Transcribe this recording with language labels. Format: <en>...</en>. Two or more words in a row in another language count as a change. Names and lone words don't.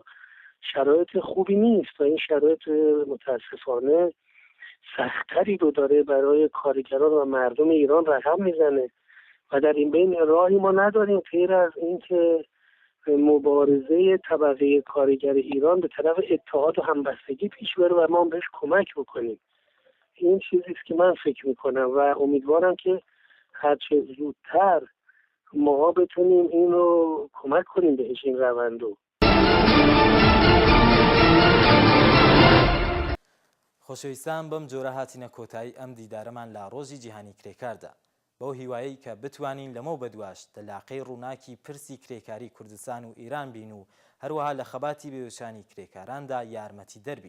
<fa>شرایط خوبی نیست و این شرایط متاسفانه سختری رو داره برای کارگران و مردم ایران رقم میزنه و در این بین راهی ما نداریم غیر از اینکه مبارزه طبقه کارگر ایران به طرف اتحاد و همبستگی پیش بره و ما بهش کمک بکنیم. این چیزی است که من فکر میکنم و امیدوارم که هرچه زودتر ما بتونیم اینو کمک کنیم بهش این روندو.</fa> <ckb>خۆشەویستان بەم جۆرە هاتینە کۆتایی ئەم دیدارەمان لە ڕۆژی جیهانی کرێکاردا بەو هیوایی کە بتوانین لەمە بەدواش تەلاقەی ڕووناکی پرسی کرێکاری کوردستان و ئیران بین و هەروەها لە خەباتی بێوشانی کرێکاراندا یارمەتی دەربین.</ckb>